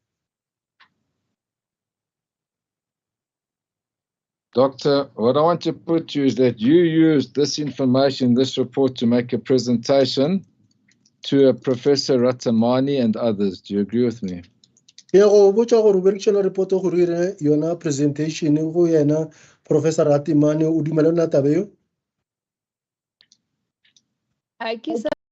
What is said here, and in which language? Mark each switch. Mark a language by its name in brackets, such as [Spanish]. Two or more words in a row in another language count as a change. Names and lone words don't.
[English] Doctor, what I want to put to you is that you used this information, this report, to make a presentation to a Professor Ratamani and others. Do you agree with me? [Northern Sotho] Yeah, report yona presentation go yena Professor Ratamani o dumelana tabe yo?